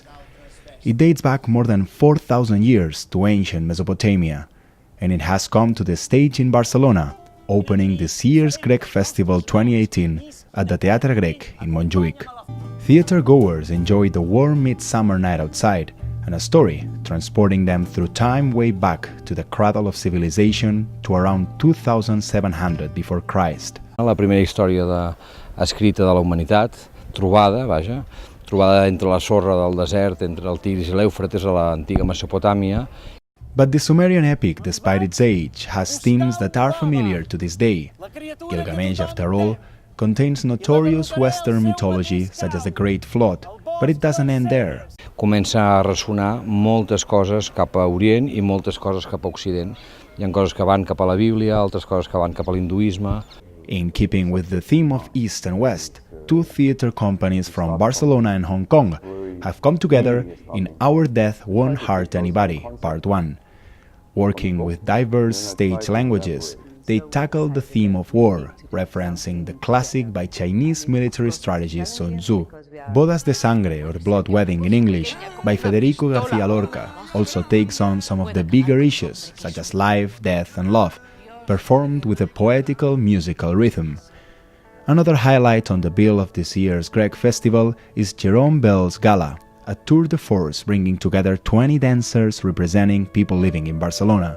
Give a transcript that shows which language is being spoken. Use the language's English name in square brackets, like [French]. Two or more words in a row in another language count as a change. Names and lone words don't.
[English] It dates back more than 4,000 years to ancient Mesopotamia, and it has come to the stage in Barcelona, opening this year's Grec Festival 2018 at the Teatre Grec in Montjuïc. Theatre-goers enjoyed a warm midsummer night outside, and a story transporting them through time way back to the cradle of civilization to around 2700 before Christ. [Catalan] La primera història escrita de la humanitat, trobada entre la sorra del desert, entre el Tigris i l'Eufrates a l'antiga Mesopotàmia. [English] But the Sumerian epic, despite its age, has themes that are familiar to this day. Gilgamesh, after all, contains notorious Western mythology such as the Great Flood, but it doesn't end there. [Catalan] Comença a ressonar moltes coses cap a Orient i moltes coses cap a Occident. Hi ha coses que van cap a la Bíblia, altres coses que van cap a l'hinduisme. [English] In keeping with the theme of East and West, two theatre companies from Barcelona and Hong Kong have come together in Our Death Won't Hurt Anybody, Part 1. Working with diverse stage languages, they tackled the theme of war, referencing the classic by Chinese military strategist Sun Tzu. Bodas de Sangre, or Blood Wedding in English, by Federico García Lorca, also takes on some of the bigger issues, such as life, death and love, performed with a poetical musical rhythm. Another highlight on the bill of this year's Grec Festival is Jerome Bell's Gala, a [French] tour de force [English] bringing together 20 dancers representing people living in Barcelona.